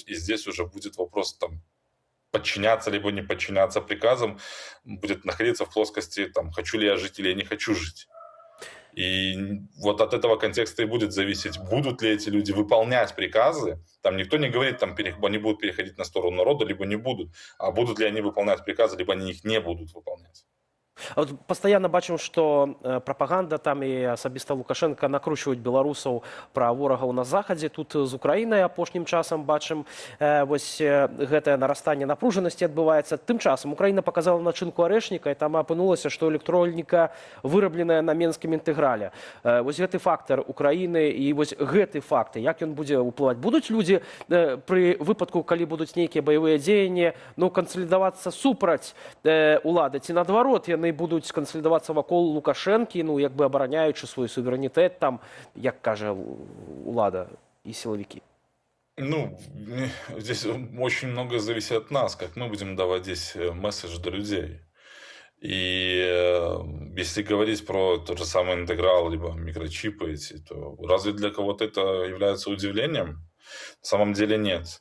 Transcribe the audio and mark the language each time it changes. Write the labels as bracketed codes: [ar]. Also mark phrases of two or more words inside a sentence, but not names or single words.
[ru] И здесь уже будет вопрос там, подчиняться либо не подчиняться приказам, будет находиться в плоскости там, хочу ли я жить или я не хочу жить. И вот от этого контекста и будет зависеть, будут ли эти люди выполнять приказы. Там никто не говорит, там они будут переходить на сторону народа, либо не будут. А будут ли они выполнять приказы, либо они их не будут выполнять. [be] А вот пастаянна бачым, што прапаганда там і асабіста Лукашенко накручваюць беларусаў пра ворагаў на захадзе. Тут з Украінай апошнім часам бачым вось гэтае нарастанне напружанасці адбываецца. Тым часам Украіна паказала начынку арэшніка, і там апынулася, што электроніка вырабленая на менскім інтэграле. Вось гэты фактар Украіны і вось гэты факт, як ён будзе ўплываць? Будуць людзі пры выпадку, калі будуць нейкія баявыя дзеянні, кансалідавацца супраць улады, ці наадварот, яны будуць кансалідавацца вакол Лукашэнкі, як бы абараняючы свой суверэнітэт, там, як кажа улада і сілавікі. [ru] Здесь очень многое зависит от нас, как мы будем давать здесь месседж до людей. И если говорить про тот же самый интеграл, либо микрочипы эти, то разве для кого-то это является удивлением? На самом деле нет.